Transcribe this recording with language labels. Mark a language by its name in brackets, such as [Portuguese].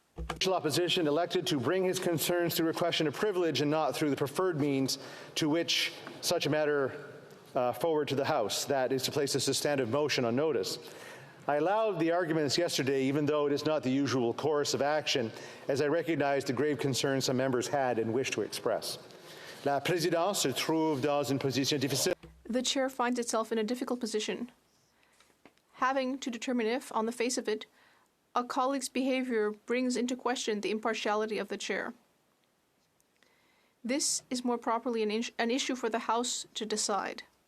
[English] Official opposition elected to bring his concerns through a question of privilege and not through the preferred means to which such a matter forward to the House, that is to place a substantive motion on notice. I allowed the arguments yesterday, even though it is not the usual course of action, as I recognized the grave concerns some members had and wished to express. [French] La présidence se trouve dans une position difficile. [English] The chair finds itself in a difficult position, having to determine if, on the face of it, a colleague's behavior brings into question the impartiality of the chair. This is more properly an issue for the House to decide.